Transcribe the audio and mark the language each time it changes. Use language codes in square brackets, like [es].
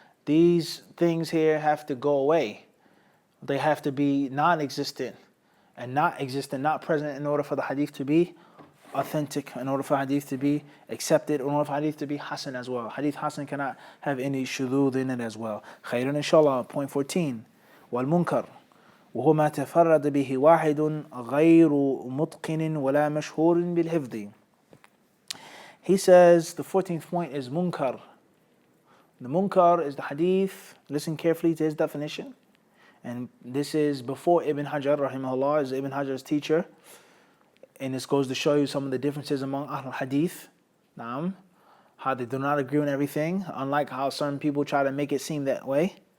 [en] These things here have to go away. They have to be non-existent and not present in order for the hadith to be authentic, in order for hadith to be accepted, in order for hadith to be hasan as well. Hadith hasan cannot have any shudud in it as well. Khayran, inshallah. Point 14. [ar] والمنكر وهو ما تفرد به واحد غير متقن ولا مشهور بالحفظ. [en] He says the 14th point is munkar. The munkar is the hadith. Listen carefully to his definition. And this is before Ibn Hajar rahimahullah, is Ibn Hajar's teacher. And this goes to show you some of the differences among Ahl al-Hadith. How they do not agree on everything, unlike how some people try to make it seem that way.